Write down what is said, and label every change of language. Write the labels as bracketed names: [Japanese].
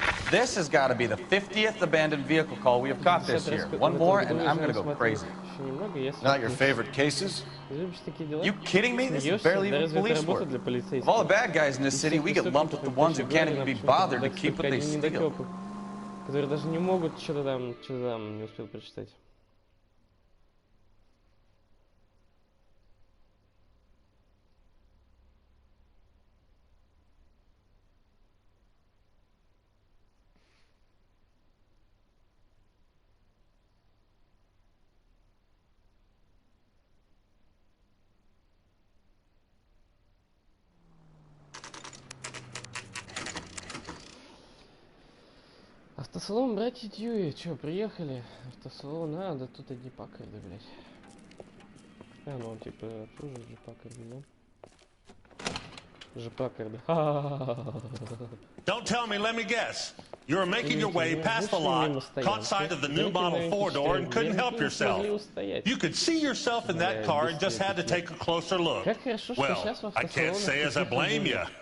[English] This has got to be the 50th abandoned vehicle call we have caught this year. One more and I'm going to go crazy. Not your favorite cases? You kidding me? This is barely even police work. Of all the bad guys in this city, we get lumped with the ones who can't even be bothered to keep what they steal. [Russian] Которые даже не могут что-то там не успел прочитать. Автосалон братья Дьюи, чё, приехали? Автосалон, да тут одни Паккарды, блядь. А, ну он типа тоже же Паккарды, да? Же Паккарды. [English] Don't tell me, let me guess. You were making your way past the lot, caught sight of the new model four-door and couldn't help yourself. You could see yourself in that car and just had to take a closer look. Well, I can't say as I blame you.